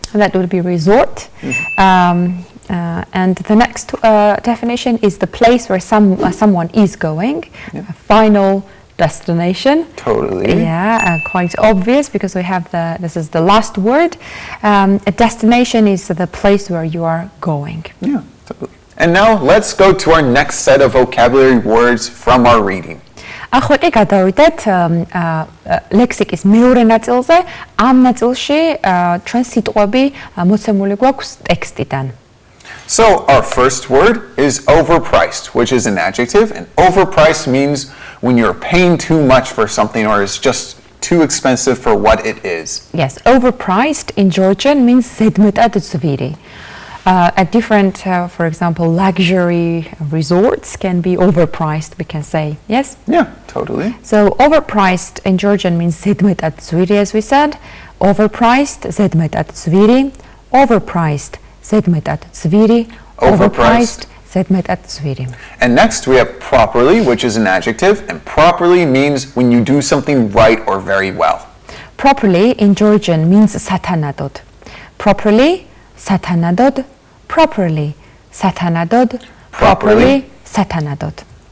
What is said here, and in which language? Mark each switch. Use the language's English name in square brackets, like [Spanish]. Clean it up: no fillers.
[English] And that would be resort. And the next definition is the place where someone is going, a final destination. Totally. Yeah, quite obvious because we have this is the last word. A destination is the place where you are going. Yeah, totally. And now let's go to our next set of vocabulary words from our reading. [Georgian] ახლა კი გადავიდეთ ლექსიკის მეორე ნაწილზე. ამ ნაწილში ჩვენ სიტყვები მოცემული გვაქვს ტექსტიდან. [English] So our first word is overpriced, which is an adjective, and overpriced means when you're paying too much for something or it's just too expensive for what it is. Yes, overpriced in Georgian means [Georgian] ზედმეტად ძვირი. [English] At different, for example, luxury resorts can be overpriced, we can say, yes? Yeah, totally. So overpriced in Georgian means [Georgian] ზედმეტად ძვირი, [English] as we said. Overpriced, [Georgian] ზედმეტად ძვირი. [English] Overpriced, ზედმეტად ძვირი. Overpriced, [Georgian] ზედმეტად ძვირი. [English] And next we have properly, which is an adjective, and properly means when you do something right or very well. Properly in Georgian means [Georgian] სათანადოდ. [English] Properly, სათანადოდ. Properly, [Georgian] სათანადოდ. [English] Properly, სათანადოდ.